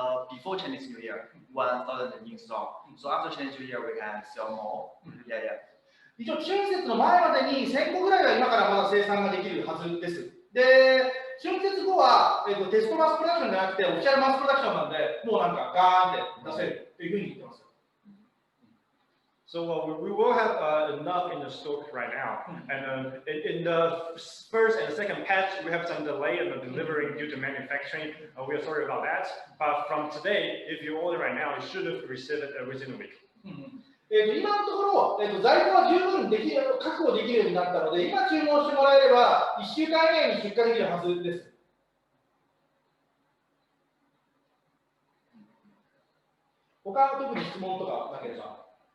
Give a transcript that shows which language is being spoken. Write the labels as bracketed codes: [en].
[en] Before Chinese New Year, 1,000 in stock. So after Chinese New Year, we can sell more. Yeah. [ja] 一応、春節の前までに1000個ぐらいは今からまだ生産ができるはずです。で、春節後は、テストマスプロダクションじゃなくて、オフィシャルマスプロダクションなんで、もうなんかガーンって出せるというふうに言ってます。 [en] So we will have enough in the stock right now, and in the first and second patch we have some delay in the delivery due to manufacturing. We are sorry about that, but from today, if you order right now, you should have received it within a week. [ja] 今のところ、在庫は十分確保できるようになったので、今注文してもらえれば1週間以内に出荷できるはずです。他特に質問とかなければ。